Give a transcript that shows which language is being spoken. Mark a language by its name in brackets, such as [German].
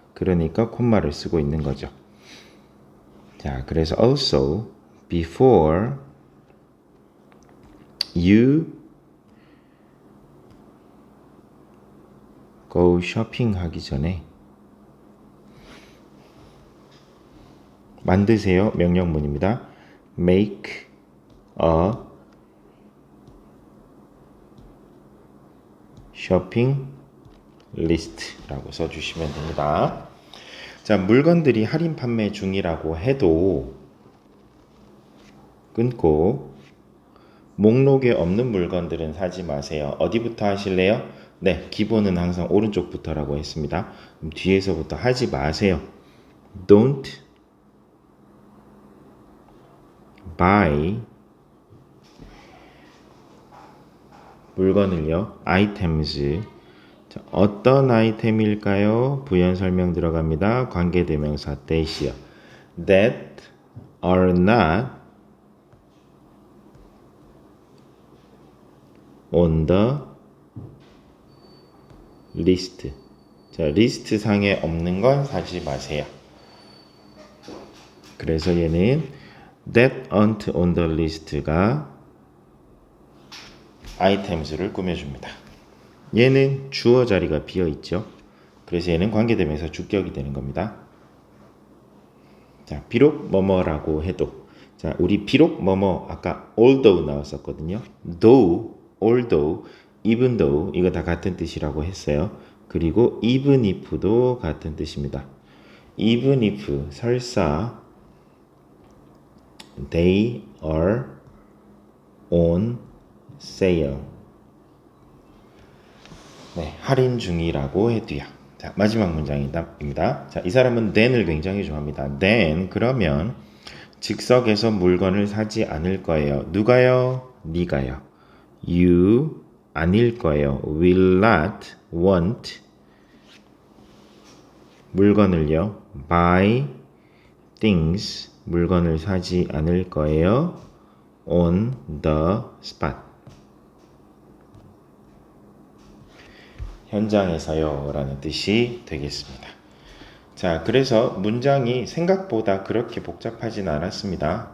[Korean] 그러니까 콤마를 쓰고 있는 거죠. 자, 그래서 [English] also before you go shopping [Korean] 하기 전에 만드세요. 명령문입니다. [English] Make a shopping list [Korean] 라고 써주시면 됩니다. 자, 물건들이 할인 판매 중이라고 해도 끊고 목록에 없는 물건들은 사지 마세요. 어디부터 하실래요? 네, 기본은 항상 오른쪽부터라고 했습니다. 그럼 뒤에서부터 하지 마세요. [English] Don't buy [Korean] 물건을요. items. 자, 어떤 아이템일까요? 부연 설명 들어갑니다. 관계대명사 that이요. [English] That are not on the list. [Korean] 자, 리스트 상에 없는 건 사지 마세요. 그래서 얘는 [English] that aren't on the list [Korean] 가 items를 꾸며줍니다. 얘는 주어 자리가 비어 있죠. 그래서 얘는 관계대명사 주격이 되는 겁니다. 자, 비록 뭐뭐라고 해도, 자, 우리 비록 뭐뭐 아까 although 나왔었거든요. though, although, even though 이거 다 같은 뜻이라고 했어요. 그리고 even if도 같은 뜻입니다. [English] even if [Korean] 설사 [English] they are on sale. [Korean] 네, 할인 중이라고 해도요. 자, 마지막 문장입니다. 자, 이 사람은 then을 굉장히 좋아합니다. then 그러면 즉석에서 물건을 사지 않을 거예요. 누가요? 네가요. you 아닐 거예요. [English] will not want [Korean] 물건을요. [English] buy things [Korean] 물건을 사지 않을 거예요. [English] on the spot [Korean] 현장에서요 라는 뜻이 되겠습니다. 자, 그래서 문장이 생각보다 그렇게 복잡하진 않았습니다.